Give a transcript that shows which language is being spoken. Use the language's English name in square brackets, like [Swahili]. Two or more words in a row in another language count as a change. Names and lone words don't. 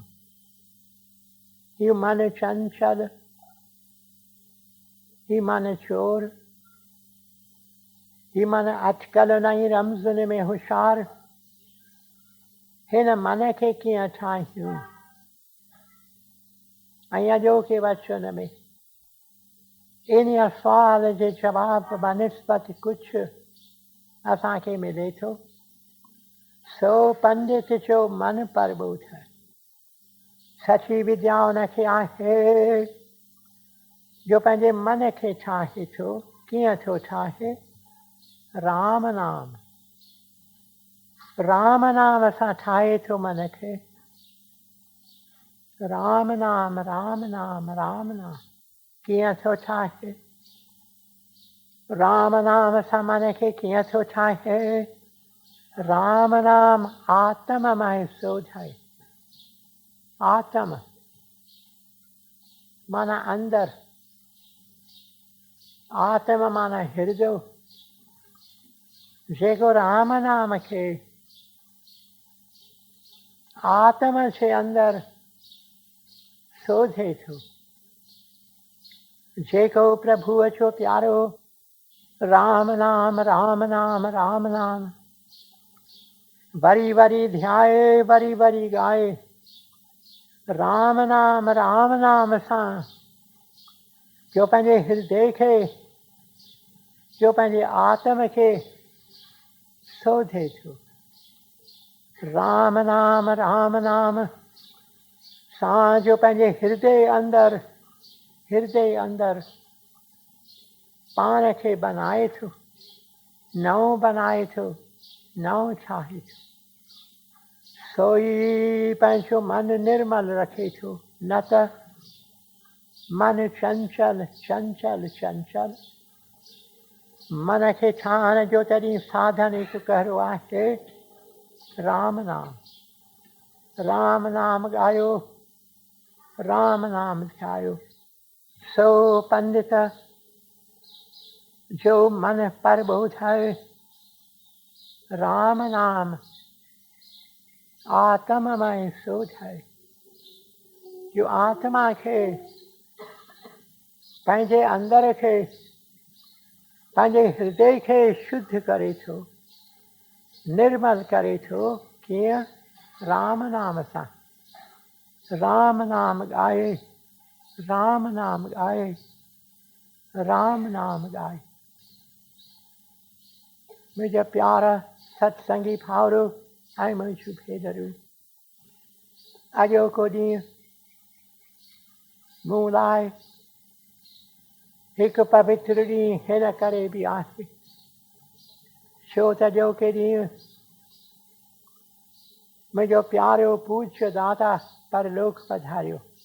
[Sindhi] हीउ मन चंचल हीउ मन चोर हीउ मन अटकल नई रमज़ुनि में होशियार हिन मन खे कीअं ठाहियूं। ऐं अॼोके वचन में इन सुवाल जे जवाब बनस्पत कुझु असांखे मिले थो सो पंडित जो मन परबोध है। सची विद्या उनखे आहे जो पंहिंजे मन खे ठाहे थो। कीअं थो ठाहे? राम नाम। राम नाम सां ठाहे थो मन खे। राम नाम राम नाम राम नाम। कीअं थो ठाहे? राम नाम सां मन खे कीअं थो ठाहे? राम नाम आत्ममय सोझाए। आत्म माना अंदर, आत्म माना हृदय। जेको राम नाम खे आत्म जे अंदर सोझे थो, जेको प्रभुअ जो प्यारो राम नाम राम नाम राम नाम वरी वरी ध्याए वरी वरी गाए। राम नाम सां जो पंहिंजे हृदय खे, जो पंहिंजे आत्म खे सोझे थो। राम नाम सां जो पंहिंजे हृदय अंदर पाण खे बनाए थो, नओं बनाए थो, नओं ठाहे थो। सोई पंहिंजो मन निर्मल रखे थो। न त मन चंचल चंचल चंचल। मन खे ठाहिण जो तॾहिं साधन हिकु कहिड़ो आहे? राम नाम। राम नाम ॻायो, राम नाम ध्यायो। सो पंडित जो मन परबोध है। राम नाम आत्ममय सोझ है। जो आत्मा खे, पंहिंजे अंदर खे, पंहिंजे हृदय खे शुद्ध करे थो, निर्मल करे थो। कीअं? राम नाम सां। राम नाम ॻाए, राम नाम ॻाए, राम नाम ॻाए। मुंहिंजा प्यारा सत्संगी भाउरो ऐं मुंहिंजूं भेनरूं, अॼोको ॾींहुं मूं लाइ हिकु पवित्र ॾींहुं हिन करे बि आहे छो त अॼोके ॾींहुं मुंहिंजो प्यारो पूज्य दादा परलोक पधारियो।